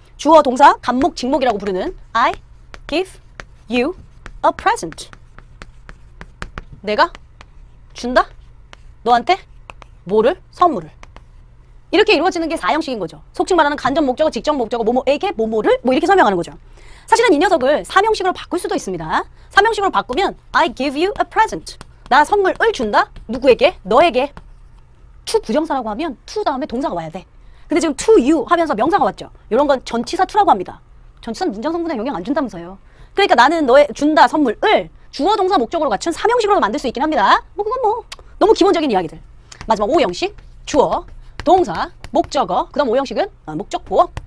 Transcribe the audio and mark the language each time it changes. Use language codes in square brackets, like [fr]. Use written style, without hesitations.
[ko] 주어, 동사, 간목, 직목이라고 부르는 [en] I give you a present. [ko] 내가 준다? 너한테 뭐를? 선물을. 이렇게 이루어지는 게 4형식인 거죠. 속칭 말하는 간접 목적어, 직접 목적어, 뭐뭐에게 뭐뭐를 뭐 이렇게 설명하는 거죠. 사실은 이 녀석을 3형식으로 바꿀 수도 있습니다. 3형식으로 바꾸면 [en] I give you a present. [ko] 나 선물을 준다? 누구에게? 너에게. to 부정사라고 하면 to 다음에 동사가 와야 돼. 근데 지금 [en] to you [ko] 하면서 명사가 왔죠. 이런 건 전치사 to라고 합니다. 전치사는 문장 성분에 영향 안 준다면서요. 그러니까 나는 너의 준다 선물을 주어 동사 목적으로 갖춘 3형식으로 만들 수 있긴 합니다. 그건 뭐 너무 기본적인 이야기들. 마지막 5형식 주어 동사 목적어 그 다음 5형식은 목적 보어.